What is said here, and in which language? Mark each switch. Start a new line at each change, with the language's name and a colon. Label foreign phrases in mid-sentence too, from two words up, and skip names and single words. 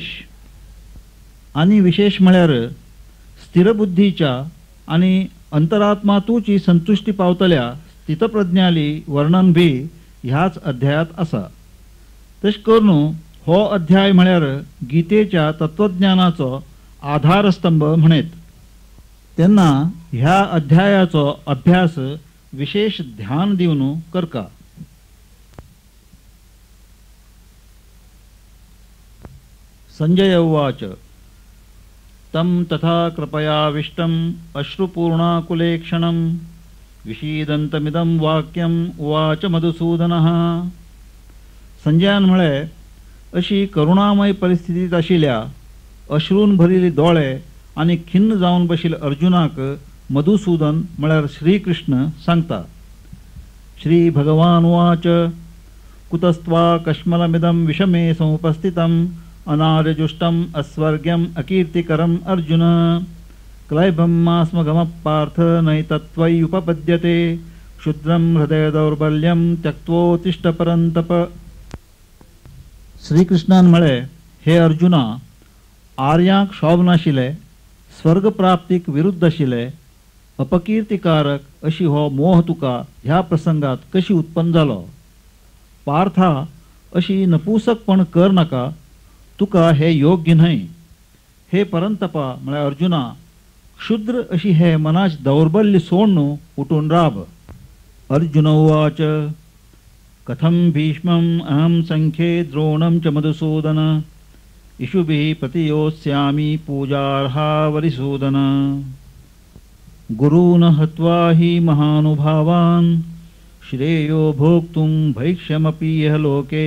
Konkani: आणि विशेष म्हळ्यार स्थिरबुद्धीच्या आणि अंतरात्मातूची संतुष्टी पावतल्या स्थितप्रज्ञाली वर्णन बी ह्याच अध्यायात असा. तशें करून हो अध्याय म्हळ्यार गीतेच्या तत्वज्ञानाचो आधारस्तंभ म्हणेत. तेन्ना ह्या अध्यायाचो अभ्यास विशेष ध्यान दिवन करका.
Sanskrit: संजय उवाच. तं तथा कृपयाविष्टम् अश्रुपूर्णाकुलेक्षणं विषीदन्तमिदं वाक्यम् उवाच मधुसूदनः.
Konkani: संजयान म्हळे, अशी करुणामय परिस्थितीत आशिल्ल्या अश्रून भरिल्ले दोळे आणि खिन्न जावन बशिल्ले अर्जुनाक मधुसूदन म्हळ्यार श्रीकृष्ण सांगता.
Sanskrit: श्री भगवान उवाच. कुतस्त्वा कश्मलमिदं विषमे समुपस्थितम् अनार्यजुष्टम् अस्वर्ग्यम् अकीर्तिकरम् अर्जुन. क्लैबं मास्मगमः पार्थ नैतत्त्वयि उपपद्यते. क्षुद्रं हृदय दौर्बल्यं त्यक्त्वोत्तिष्ठ परन्तप.
Konkani: श्रीकृष्णान म्हळे, हे अर्जुना, आर्यांक शोभ नाशिले, स्वर्ग प्राप्तीक विरुद्ध आशिले, अपकीर्तिकारक अशी हो मोह तुका ह्या प्रसंगात कशी उत्पन्न जालो. पार्था, अशी नपुसकपण कर नाका. तुका हे योग्य न्हय. हे परंतपा म्हळ्यार अर्जुना, क्षुद्र अशी हे मनाच दौर्बल्य सोडून उठून राब.
Sanskrit: अर्जुन उवाच. कथं भीष्मम् अहं संख्ये द्रोणं च मधुसूदन. इषुभिः प्रतियोत्स्यामि पूजार्हा वरिसूदन. गुरून् हत्वा हि महानुभावान् श्रेयो भोक्तुं भैक्ष्यमपि यः लोके.